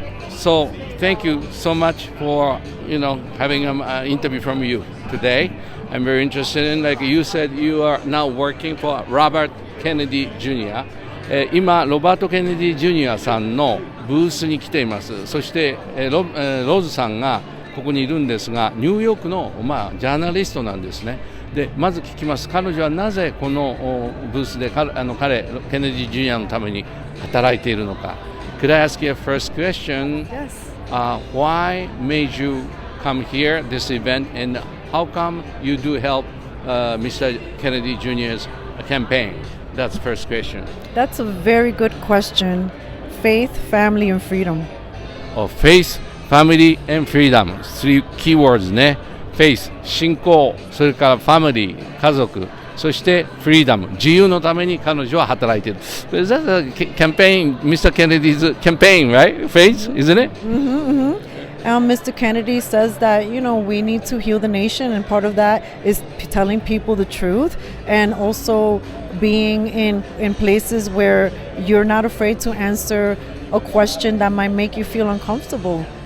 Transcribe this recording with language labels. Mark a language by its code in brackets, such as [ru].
[en] So thank you so much for having an interview from you today. I'm very interested in, like you said, you are now working for Robert Kennedy Jr. [ja] 今ロバート・ケネディ・ジュニアさんのブースに来ています。そしてローズさんがここにいるんですが、ニューヨークの、ジャーナリストなんですね。でまず聞きます。彼女はなぜこのブースで彼ケネディ・ジュニアのために働いているのか。 [en] Could I ask you a first question? Yes. Why made you come here, this event, and how come you do help Mr. Kennedy Jr.'s campaign? That's the first question. That's a very good question. Faith, family, and freedom. Faith, family, and freedom. Three keywords [ja] ね。Faith、信仰、それから family、家族、そして freedom、自由のために彼女は働いている。 [en] That's a campaign, Mr. Kennedy's campaign, right? Faith, isn't it? Mr. Kennedy says that, we need to heal the nation, and part of that is telling people the truth, and also being in places where you're not afraid to answer a question that might make you feel uncomfortable.